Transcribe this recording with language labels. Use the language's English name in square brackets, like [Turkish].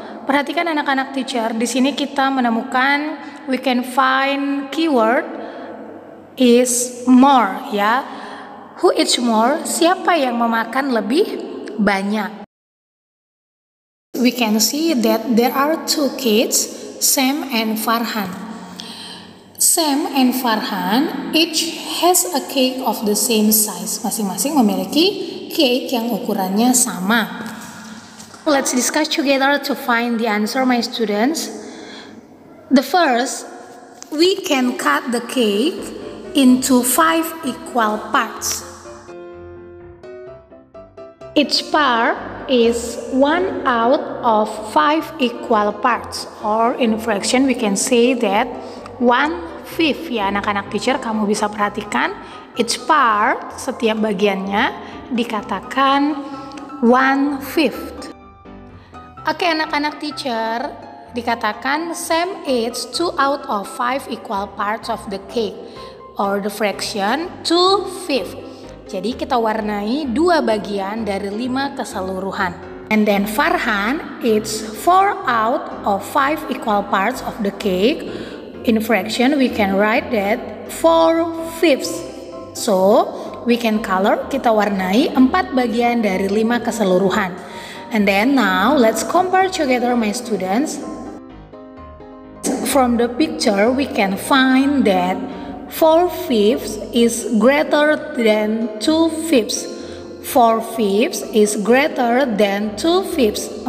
[Indonesian] Perhatikan anak-anak teacher, di sini kita menemukan [English] we can find keyword is more [Indonesian] ya. [English] Who eats more? [Indonesian] Siapa yang memakan lebih banyak? [English] We can see that there are 2 kids, Sam and Farhan. Sam and Farhan each has a cake of the same size. [Indonesian] Masing-masing memiliki cake yang ukurannya sama. [English] Let's discuss together to find the answer, my students. The first, we can cut the cake into 5 equal parts. Each part is 1 out of 5 equal parts, or in fraction we can say that 1/5 [Indonesian] ya anak-anak teacher. Kamu bisa perhatikan [English] each part, [Indonesian] setiap bagiannya dikatakan 1/5. Oke anak-anak teacher, dikatakan [English] Sam eats 2 out of 5 equal parts of the cake, or the fraction 2/5. [Indonesian] Jadi kita warnai 2 bagian dari 5 keseluruhan. [English] And then Farhan eats 4 out of 5 equal parts of the cake. In fraction we can write that 4/5. So we can color, [Indonesian] kita warnai 4 bagian dari 5 keseluruhan. [English] And then now let's compare together my students. From the picture we can find that 4/5 is greater than 2/5. 4/5 is greater than 2/5.